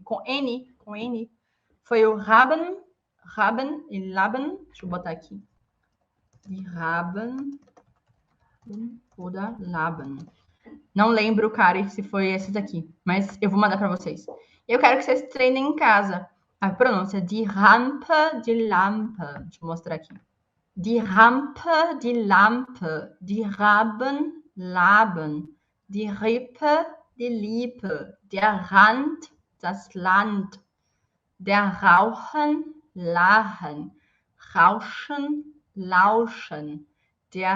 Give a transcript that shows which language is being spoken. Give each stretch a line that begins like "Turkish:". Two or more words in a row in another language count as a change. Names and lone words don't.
Portuguese: Com N, foi o Raben e Laben. Deixa eu botar aqui.
German: Die Raben oder Laben.
Portuguese: Não lembro, cara, se foi esses aqui, mas eu vou mandar para vocês. Eu quero que vocês treinem em casa a pronúncia
German: die Rampe, die Lampe.
Portuguese: Deixa eu mostrar aqui.
German: Die Rampe, die Lampe, die Raben, Laben, die Rippe, die Lippe, der Rand, das Land, der Rauchen, Lachen, Rauschen, Lauschen, der